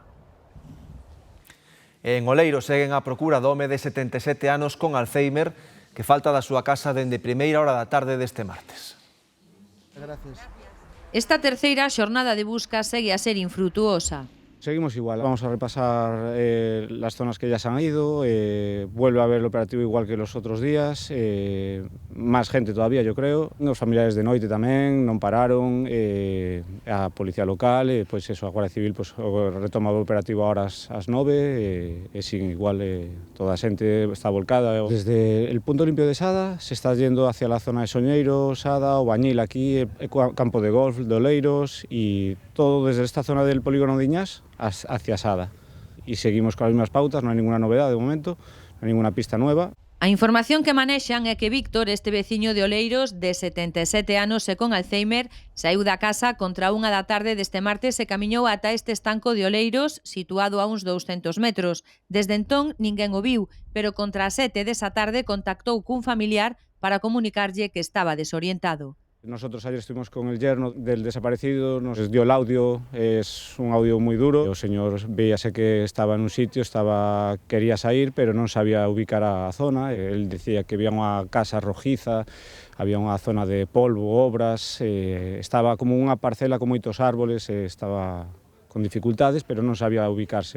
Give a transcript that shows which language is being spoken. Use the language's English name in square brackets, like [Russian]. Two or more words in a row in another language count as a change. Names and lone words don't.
[Galician] En Oleiro seguen a procura do home de 77 anos con Alzheimer que falta da súa casa dende primeira hora da tarde deste martes. Gracias. Esta terceira xornada de busca segue a ser infrutuosa. [Spanish] Seguimos igual, vamos a repasar las zonas que ya se han ido, vuelve a haber el operativo igual que los otros días, más gente todavía yo creo, [Galician] os familiares de noite tamén non pararon, a policía local, pois eso, a Guardia Civil pois, retoma o operativo ahora ás 9, e sin igual toda a xente está volcada. [Spanish] Desde el punto limpio de Sada se está yendo hacia la zona de Soñeiro, Sada, o Bañil aquí, campo de golf, de Oleiros, y todo desde esta zona del polígono de Iñás hacia Sada. Y seguimos con las mismas pautas, [Galician] non hai ninguna novedade de momento, non hai ninguna [Spanish] pista nueva. [Galician] A información que manexan é que Víctor, este veciño de Oleiros, de 77 anos e con Alzheimer, saiu da casa contra 1 da tarde deste martes e camiñou ata este estanco de Oleiros, situado a uns 200 metros. Desde entón, ninguén o viu, pero contra as 7 desa tarde contactou cun familiar para comunicarlle que estaba desorientado. [Spanish] Nosotros ayer estuvimos con el yerno del desaparecido, nos dio el audio, es un audio muy duro. [Galician] O señor veíase que estaba en un sitio, quería sair, pero non sabía ubicar a zona. [Spanish] Él decía que había [Galician] unha casa rojiza, había unha zona de polvo, obras, estaba como unha parcela con moitos árboles, estaba con dificultades, pero non sabía ubicarse.